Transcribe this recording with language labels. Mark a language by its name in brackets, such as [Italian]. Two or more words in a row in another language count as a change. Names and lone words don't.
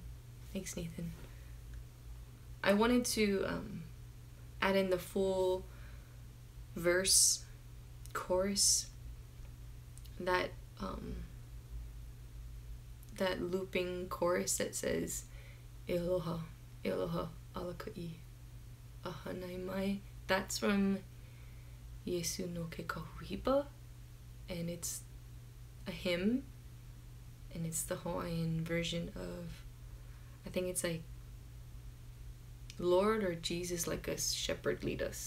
[English] Thanks, Nathan. I wanted to add in the full verse, chorus, that looping chorus that says [Hawaiian] Aloha, Aloha, alakai ahane mai. [English] That's from Yesu no Ke Kahuhipa, and it's a hymn, and it's the Hawaiian version of, I think it's like, Lord or Jesus like a shepherd lead us.